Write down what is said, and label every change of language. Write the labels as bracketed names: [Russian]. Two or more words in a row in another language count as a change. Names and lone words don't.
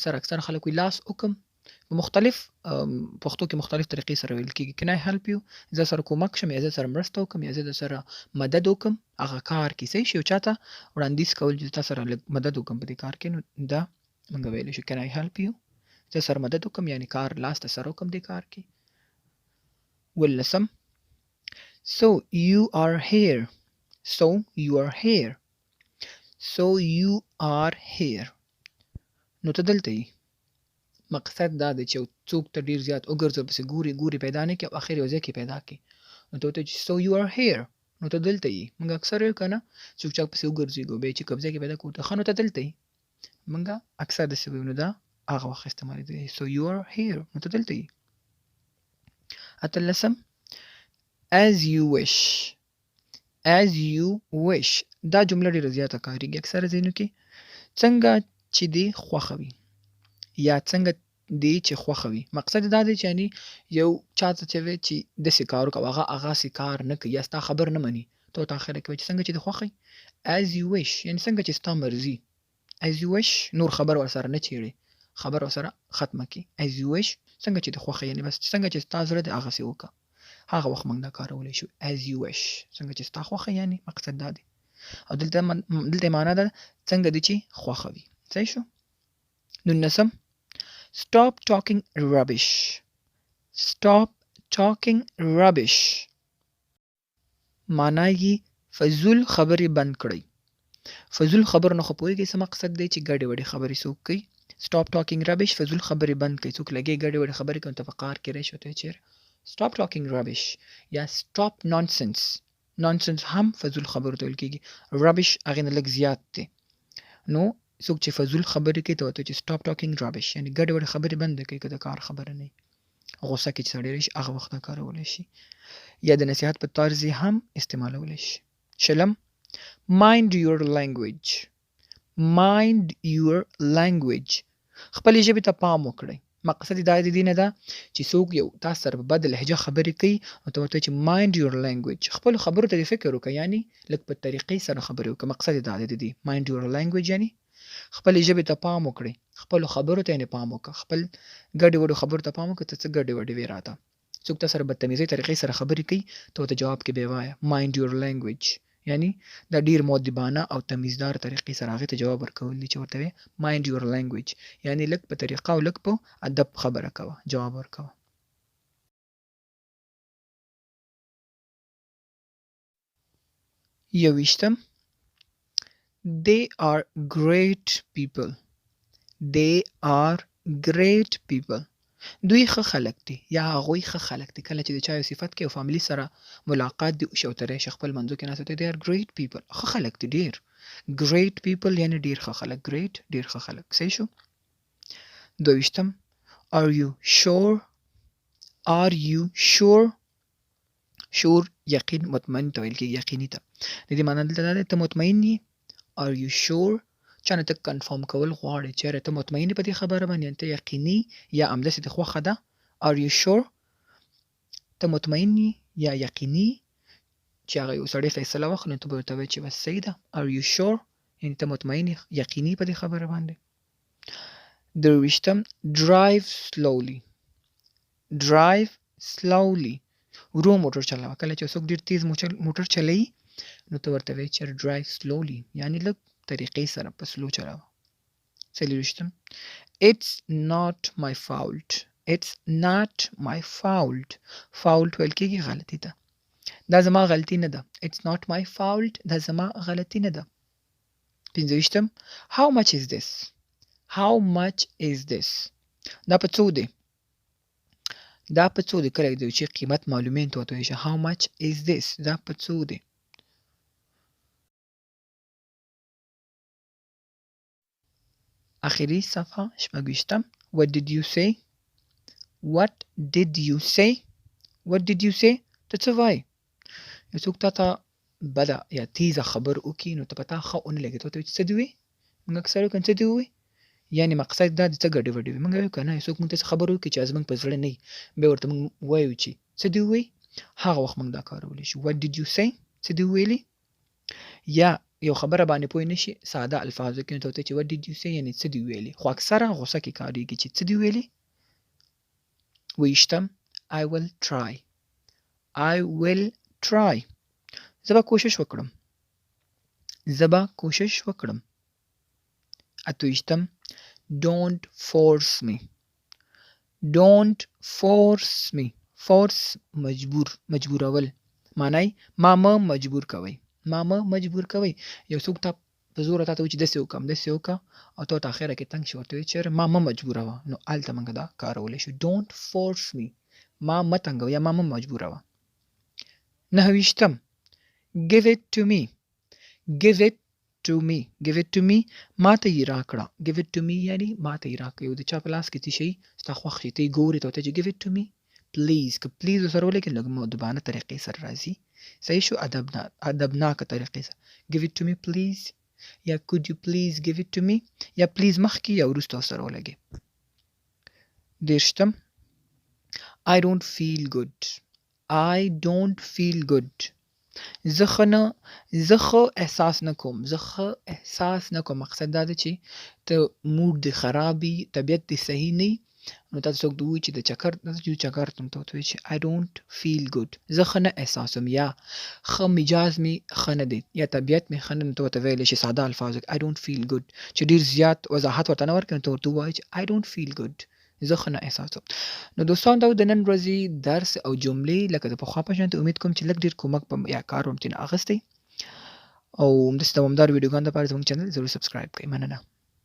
[Pashto] سره اکثر خلک وایي لاس وکړم په مختلف پښتو کې مختلف طریقې سره ویل کېږي [English] Can I help you [Pashto] زه سره کومک شم یا زه سره مرسته وکړم یا زه در سره مدد وکړم هغه کار کې صحیح شي یو چاته وړاندیز کول چې تا سره لږ مدد وکړم په دې کار کې نو دا موږ ویلی شو [English] Can I help you [Pashto] زه سره مدد وکړم یعنې کار لاس ته سره وکړم دې کار کې ولسم [English] So you are here So you are here So you are here [Pashto] نو ته دلته یې مقصد دا دی چې څوک ته ډېر زیات وګرځو پسې ګوري پیدا نه کړي او اخر یو ځای کې پیدا کړي نو ته ورته [English] So you are here [Pashto] نو ته دلته یې موږ اکثر یو که نه څوک چا پسې وګرځېږو بیا چې کوم ځای کې پیدا کړو ته ښه نو ته دلته یې موږ اکثر داسې وایو نو دا هغه وخت استعمالېدی [English] So you are here [Pashto] نو ته دلته یې اتلسم [English] As you wish As you wish [Pashto] دا جمله ډېره زیاته کارېږي اکثره ځایونو کې څنګه چې دې خوښه وي یا څنګه دې چې خوښه وي مقصد دا دی چې یعنې یو چاته چې وایي چې داسې کار وکړه او هغه هغسې کار نه کوي یا ستا خبر نه مني ته ورته اخره کې وایي چې څنګه چې دې خوښه وي [English] As you wish [Pashto] یعنې څنګه چې ستا مرضي [English] As you wish [Pashto] نور خبر ورسره نه چېړې خبر ورسره ختمه کړي [English] As you wish [Pashto] څنګه چې دې خوښه یعنې بس څنګه چې ستا زړه دی هغسې وکړه هغه وخت موږ دا کارولی شو [English] As you wish [Pashto] څنګه چې ستا خوښه یعنې مقصد دا دی او دلته معنا ده څنګه دې چې خوښه وي صحیح شو نولسم [English] Stop talking rubbish Stop talking rubbish [Pashto] معنا یې فضول خبرې بند کړئ فضول خبر نه خو پوهېږئ څه مقصد دی چې ګډې وډې خبرې څوک کوي [English] Stop talking rubbish [Pashto] فضول خبرې بند کړئ څوک لګي ګډې وډې خبرې کوي ته په قار کې راشي ورته چیرې [English] Stop talking rubbish [Pashto] یا [English] stop nonsense nonsense [Pashto] هم فضول خبرو ته ویل کېږي rubbish هغې نه لږ زیات دی نو څوک چې فضول خبرې کوي ته ورته چې [English] stop talking rubbish [Pashto] یعنې ګډې وډې خبرې بندې کوي که د کار خبره نه وي غوسه کې چې سړی راشي هغه وخت دا کارولی شي یا د نصیحت په طرز یې هم استعمالولی شي شلم [English] mind your language mind your language [Pashto] خپلې ژبې ته پام وکړئ مقصد دا د دې نه ده چې څوک یو تاسو سره په بده لهجه خبرې کوي نو ته ورته چې [English] mind your language [Pashto] خپلو خبرو ته دې فکر وکړه یعنې لږ په طریقې سره خبرې وکړه مقصد دا دی د دې [English] mind your language [Pashto] یعنې خپلې ژبې ته پام وکړئ خپلو خبرو ته یې پام وکړه خپل ګډې وډو خبرو ته پام وکړه ته څه ګډې وډې وې راته څوک تا سره بدتمیزۍ طریقې سره خبرې کوي ته ورته جواب کې بیا وایه [English] mind your language [Pashto] یعنی دا ډیر مؤدبانه او تمیزدار طریقې سره هغې ته جواب ورکول دي چې ورته وایي [English] mind your language [Pashto] یعنی لږ په طریقه او لږ په ادب خبره کوه جواب ورکوه یوویشتم [English] They are great people They are great people [Pashto] دوی ښه خلک دي یا هغوی ښه خلک دي کله چې د چا یو صفت کې یو فامیلي سره ملاقات دي وشي او ته راشي خپل منځو کې ناست [English] They are great people [Pashto] ښه خلک دي ډېر [English] great people [Pashto] یعنې ډېر ښه خلک great ډېر ښه خلک صحیح شو دویشتم [English] Are you sure Are you sure [Pashto] شور یقین مطمئن ته ویل کېږي یقیني ته. د دې معنی دلته دا ده ته مطمئن یې. [English] Are you sure؟ [Pashto] چانه ته کنفرم کول غواړې چېرې ته مطمئن یې په دې خبره باندې ته یقیني یا همداسې دې خوښه ده. [English] Are you sure؟ [Pashto] ته مطمئن یې یا یقیني چې هغه یو سړی فیصله واخلي نو ته به ورته وایې چې بس صحیح ده. [English] Are you sure؟ [Pashto] یعنې ته مطمئن یې یقیني په دې خبره باندې. [English] درویشتم drive slowly. drive slowly [Pashto] ورو موټر چلاوه. کله چې څوک ډېر تیز موټر چلوي نو ته ورته وایې چې [English] drive slowly [Pashto] یعنې لږ طریقې سره په سلو چلاوه. [English] څلوېښتم it's not my fault. it's not my fault. fault [Pashto] ویل کېږي غلطي ته. دا زما غلطي نه ده. [English] it's not my fault [Pashto] دا زما غلطي نه ده. [English] پنځه how much is this؟ how much is this؟ [Pashto] دا په څو دی؟ دا په څو دی؟ کله چې قیمت معلومې ته ورته وایي [English] how much is this؟ [Pashto] دا په څو دی؟ آخري صفحه شپږویشتم [English] what did you say؟ what did you say؟ what did you say؟ [Pashto] ته څه وایې؟ یو څوک تا ته بده یا تیزه خبر وکړي نو ته په تا ښه ونه لګي. ته ورته وایې څه دې ووایې؟ موږ اکثر وایو که څه دې ووایې یعنې مقصد دا د څه ګډې وډې وي. موږ وایو که نه یو څوک موږ ته څه خبر وکړي چې زموږ په زړه نه وي بیا ورته موږ وایو چې څه دې ووایي هغه وخت موږ دا کارولی شو. [English] what did you say؟ [Pashto] څه دې وویلي؟ یا یو خبره باندې پوه نه شي ساده الفاظو کې نو ته ورته چې [English] what did you say [Pashto] یعنې څه دې ویلي. خو اکثره غوسه کې کارېږي چې څه دې ویلي. [English] اوویشتم I will try. I will try. [Pashto] زه به کوشش وکړم. زه به کوشش وکړم. [English] اتویشتم don't force me. don't force me. [Pashto] force مجبورول معنی ما مه مجبور کوئ. ما مه مجبور کوئ. یو څوک ته په زوره تا ته وایي چې داسې وکړم داسې وکړه او ته ورته اخره کې تنګ شي ورته وایي چېرې ما مه مجبوروه نو هلته موږ دا کارولی شو. [English] don't force me. [Pashto] ما مه تنګوه یا ما مه مجبوروه. [English] نهه give it to me. give it to me. give it to me [Pashto] ما ته یې راکړه. [English] give it to me [Pashto] یعنې ما ته یې راکړه. یو د چا په لاس کې څه شي ستا خوښ شي ته یې ګورې ته ورته چې [English] give it to me please. [Pashto] که please ورسره ولګې لږ مؤدبانه طریقې سره راځي. صحیح شو. ادبناکه طریقې سره [English] give it to me please [Pashto] یا [English] could you please give it to me [Pashto] یا please مخکې یا وروسته ورسره ولګې. [English] دېرشتم I don't feel good. I don't feel good. [Pashto] زه ښه احساس نه کوم. زه ښه احساس نه کوم. مقصد دا ده چې ته موډ دې خراب وي طبیعت دې صحیح نه وي نو تا ته څوک ووایي چې د چکر ته ته ورته وایي چې [English] I don't feel good. [Pashto] زه ښه نه احساسوم یا ښه مجاز مې ښه نه دی یا طبیعت مې ښه نه دی. ته ورته ویلی شي ساده الفاظو کې [English] I don't feel good. [Pashto] چې ډېر زیات وضاحت ورته نه ورکړې نو ته ورته ووایې چې [English] I don't feel good. [Pashto] زه ښه نه احساسوم. نو دوستان دا د نن ورځې درس او جملې لکه د پخوا په شانتې امید کوم چې لږ ډېر کومک یا کار هم ترېنه اخیستی او همداسې دوامدار ویډیوګانو دپاره زموږ چینل ضرور سبسکرایب کړئ. مننه.